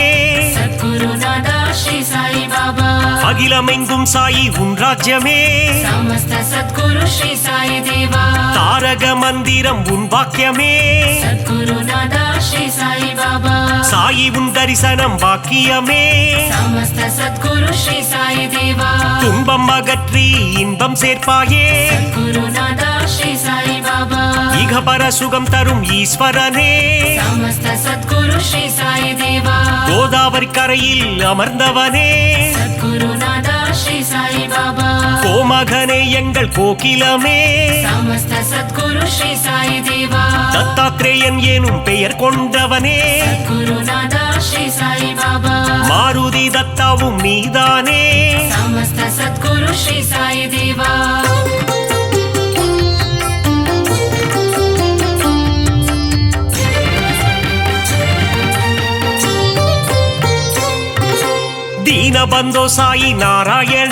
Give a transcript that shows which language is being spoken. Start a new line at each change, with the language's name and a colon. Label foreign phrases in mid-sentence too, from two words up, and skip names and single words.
Hindi: सद्गुरुनाथ श्री साई बाबा
Tamil: அகிலமெங்கும் சாயி உன் ராஜ்யமே
Hindi: समस्त सद्गुरु श्री साई देवा
Tamil: தாரக மந்திரம் உன் வாக்கியமே
Hindi: सद्गुरुनाथ श्री साई बाबा
Tamil: சாயி உன் தரிசனம் வாக்கியமே
Hindi: समस्त सद्गुरु श्री साई देवा
Tamil: துன்பம் அகற்றி இன்பம் சேர்ப்பாயே
Hindi: गुरुनाथ श्री साई बाबा
Tamil: இகபர சுகம் தரும் ஈஸ்வரனே
Hindi: समस्त सद्गुरु श्री साई देवा
Tamil: கோதாவரி கரையில் அமர்ந்தவனே
Hindi: गुरुनाथ श्री साई बाबा
Tamil: கோமகனே எங்கள் கோகிலமே
Hindi: समस्त सद्गुरु श्री साई देवा
Tamil: தத்தாத்ரேயன் எனும் பெயர் கொண்டவனே
Hindi: गुरुनाथ श्री साई बाबा
Tamil: மாருதி தத்தாவும் நீதானே
Hindi: समस्त सद्गुरु श्री साई देवा
Sanskrit: ದೀನಬಂಧೋ ಸಾಯಿ ನಾರಾಯಣ